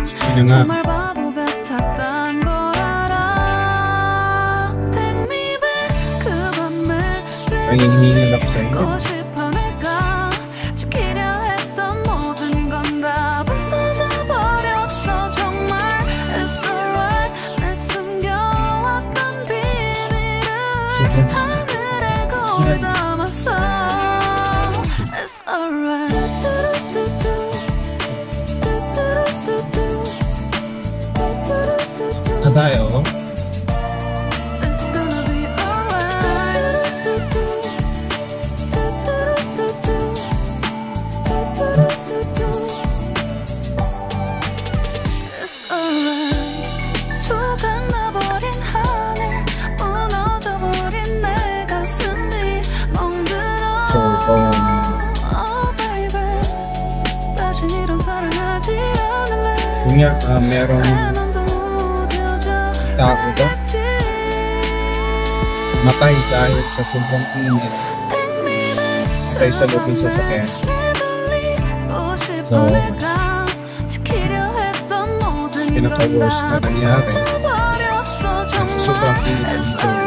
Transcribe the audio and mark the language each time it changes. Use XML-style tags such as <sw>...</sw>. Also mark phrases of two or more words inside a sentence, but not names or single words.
<tl>Yun nga.</tl> <ko>정말 바보 같았단 걸 알아.</ko> <en>Take me back</en> <ko>그 밤에</ko> <tl>Nangingihingal ako sa inyo.</tl> <ko>잊고 싶어 내가 지키려 했던 모든 건 다 부서져 버렸어 정말.</ko> <en>It's alright</en> <ko>내 숨겨왔던 비밀을 하늘에 거울 담았어.</ko> <en>It's alright.</en> <tl>Tayo.</tl> <en>It's gonna be alright. It's alright.</en> <ko>조각나버린 하늘 무너져버린 내 가슴이 멍들어.</ko> <en>Oh baby</en> <ko>다신 이런 사랑하지 않을래.</ko> <tl>Yun nga, merong tao to. Matay dahil sa sobrang init. Matay sa loob ng sasakyan. So, pinaka-worst na nangyari sa sobrang init dito.</tl>